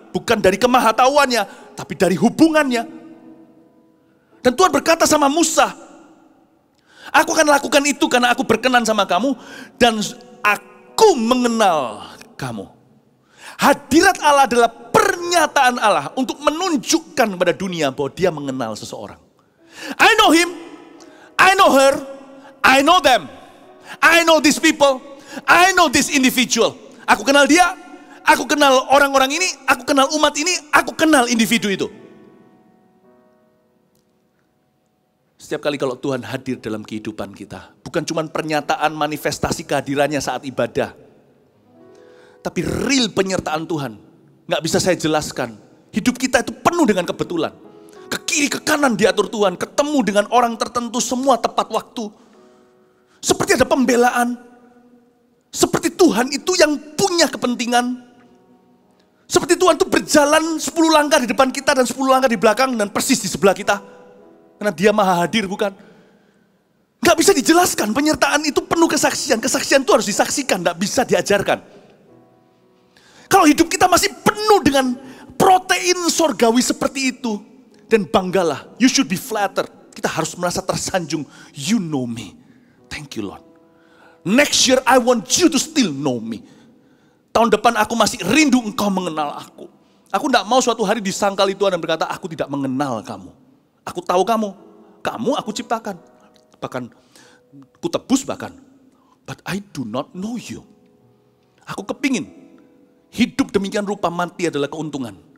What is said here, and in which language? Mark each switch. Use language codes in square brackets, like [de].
[id] Bukan dari kemahatauannya, tapi dari hubungannya. Dan Tuhan berkata sama Musa, aku akan lakukan itu karena aku berkenan sama kamu dan aku mengenal kamu. Hadirat Allah adalah pernyataan Allah untuk menunjukkan kepada dunia bahwa dia mengenal seseorang. [en] I know him, I know her, I know them, I know these people, I know this individual. [id] Aku kenal dia, aku kenal orang-orang ini, aku kenal umat ini, aku kenal individu itu. Setiap kali kalau Tuhan hadir dalam kehidupan kita, bukan cuma pernyataan manifestasi kehadirannya saat ibadah, tapi real penyertaan Tuhan. Nggak bisa saya jelaskan. Hidup kita itu penuh dengan kebetulan. Ke kiri, ke kanan diatur Tuhan. Ketemu dengan orang tertentu, semua tepat waktu. Seperti ada pembelaan. Seperti Tuhan itu yang punya kepentingan. Seperti Tuhan itu berjalan 10 langkah di depan kita dan 10 langkah di belakang dan persis di sebelah kita. Karena dia maha hadir, bukan? Nggak bisa dijelaskan, penyertaan itu penuh kesaksian. Kesaksian itu harus disaksikan, nggak bisa diajarkan. Kalau hidup kita masih penuh dengan protein sorgawi seperti itu, dan banggalah, [en] you should be flattered. [id] Kita harus merasa tersanjung, [en] you know me. Thank you Lord. Next year I want you to still know me. [id] Tahun depan aku masih rindu engkau mengenal aku. Aku tidak mau suatu hari disangkali Tuhan dan berkata, aku tidak mengenal kamu. Aku tahu kamu aku ciptakan. Bahkan, ku tebus bahkan. [en] But I do not know you. [id] Aku kepingin hidup demikian rupa, mati adalah keuntungan.